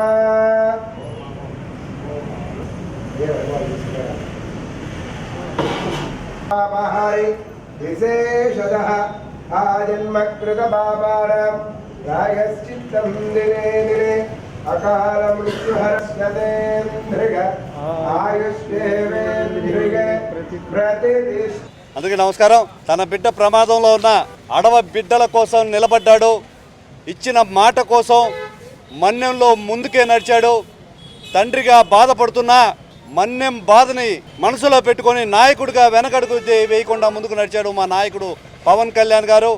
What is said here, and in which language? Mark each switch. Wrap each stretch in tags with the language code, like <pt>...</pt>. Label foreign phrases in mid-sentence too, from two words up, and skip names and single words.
<sa>विशेषतः आजन्मकृतपापानां प्रायश्चित्तं दिने दिने अकाल मृत्युहर्षतेन्द्रिय आयुष्येवेन्द्रिय प्रतिष्ठ.</sa> <te>అందుకే నమస్కారం. తన బిడ్డ ప్రమాదంలో ఉన్న అడవ బిడ్డల కోసం నిలబడ్డాడు. ఇచ్చిన మాట కోసం మన్యంలో ముందుకే నడిచాడు. తండ్రిగా బాధపడుతున్నా మన్యం బాధని మనసులో పెట్టుకొని నాయకుడిగా వెనకడుగు వేయకుండా ముందుకు నడిచాడు మా నాయకుడు పవన్ కళ్యాణ్ గారు.</te>